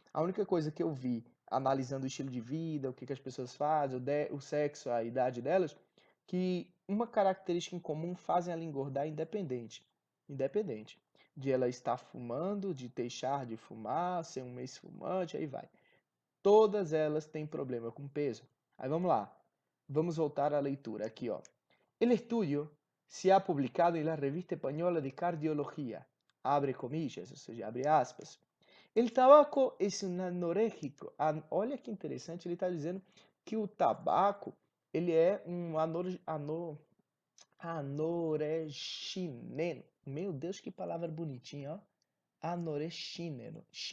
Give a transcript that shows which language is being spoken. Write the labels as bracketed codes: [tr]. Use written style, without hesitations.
[pt] A única coisa que eu vi, analisando o estilo de vida, o que as pessoas fazem, o sexo, a idade delas, que uma característica em comum fazem ela engordar independente de ela estar fumando, de deixar de fumar, ser um ex-fumante, aí vai. Todas elas têm problema com peso. Aí vamos lá. Vamos voltar à leitura aqui, ó. [es] El estudio se ha publicado en la Revista Española de Cardiología, abre comillas, [pt] ou seja, abre aspas. [es] El tabaco es un anoréxico. [pt] Olha que interessante, ele está dizendo que o tabaco ele é um anorexineno. Meu Deus, que palavra bonitinha, ó. Anorexineno.